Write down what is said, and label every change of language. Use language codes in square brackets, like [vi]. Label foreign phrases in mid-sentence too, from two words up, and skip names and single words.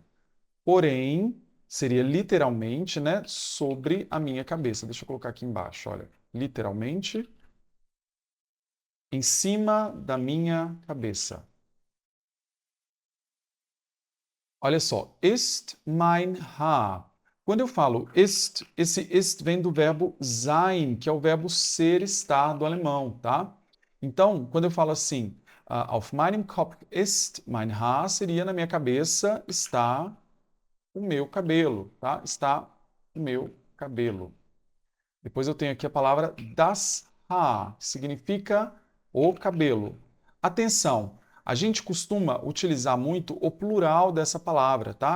[pt] Porém, seria literalmente, né, sobre a minha cabeça. Deixa eu colocar aqui embaixo, olha. Literalmente, em cima da minha cabeça. Olha só, [de] ist mein Haar. [pt] Quando eu falo ist, esse ist vem do verbo sein, que é o verbo ser, estar do alemão, tá? Então, quando eu falo assim, [de] auf meinem Kopf ist mein Haar, [pt] seria na minha cabeça está o meu cabelo, tá? Está o meu cabelo. Depois eu tenho aqui a palavra [de] das Haar, [pt] que significa o cabelo. Atenção, a gente costuma utilizar muito o plural dessa palavra, tá?